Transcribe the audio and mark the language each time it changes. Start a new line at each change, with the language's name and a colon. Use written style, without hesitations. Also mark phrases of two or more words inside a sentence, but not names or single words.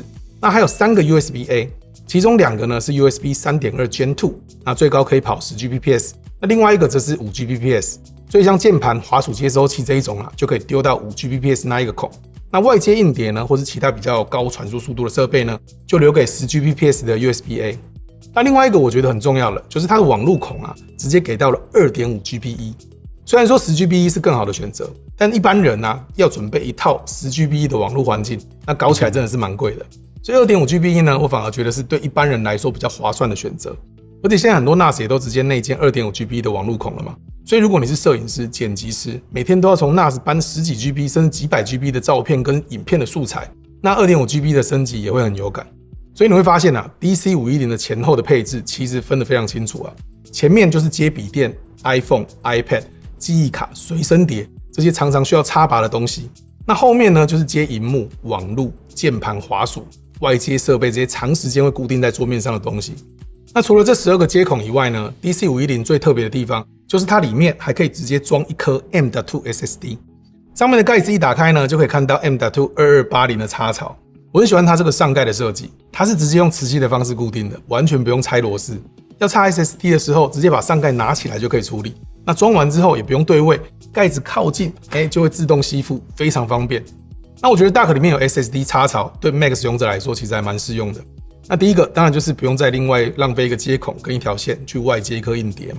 Chinese: 那還有3個 USB-A， 其中2個呢是 USB 3.2 Gen 2， 那最高可以跑10Gbps， 那另外一個則是5Gbps。所以像鍵盤、滑鼠接收器這一種啊，就可以丟到5Gbps 那一個孔。那外接硬碟呢，或是其他比較高傳輸速度的設備呢，就留給10Gbps 的 USB-A。那另外一個我覺得很重要的，就是它的網路孔啊，直接給到了 2.5GBE。雖然說 10GBE 是更好的選擇，但一般人啊要準備一套 10GBE 的網路環境，那搞起來真的是蠻貴的。所以 2.5GBE 呢，我反而覺得是對一般人來說比較划算的選擇。而且現在很多 NAS 也都直接內建 2.5GBE 的網路孔了嘛。所以如果你是攝影師、剪輯師，每天都要從 NAS 搬10幾 GB 甚至幾百 GB 的照片跟影片的素材，那 2.5GB 的升級也會很有感。所以你會發現啊 ，DC510 的前後的配置其實分得非常清楚啊。前面就是接筆電、iPhone、iPad、記憶卡、隨身碟這些常常需要插拔的東西。那後面呢，就是接螢幕、網路、鍵盤、滑鼠、外接設備這些長時間會固定在桌面上的東西。那除了這12個接孔以外呢 ，DC510 最特別的地方就是它裡面還可以直接裝一顆 M.2 SSD， 上面的蓋子一打開呢，就可以看到 M.2 2280的插槽。我很喜歡它這個上蓋的設計，它是直接用磁吸的方式固定的，完全不用拆螺絲。要插 SSD 的時候，直接把上蓋拿起來就可以處理。那裝完之後也不用對位，蓋子靠近，就會自動吸附，非常方便。那我覺得 dock 裡面有 SSD 插槽，對 Mac 使用者來說其實還蠻適用的。那第一個當然就是不用再另外浪費一個接孔跟一條線去外接一顆硬碟嘛。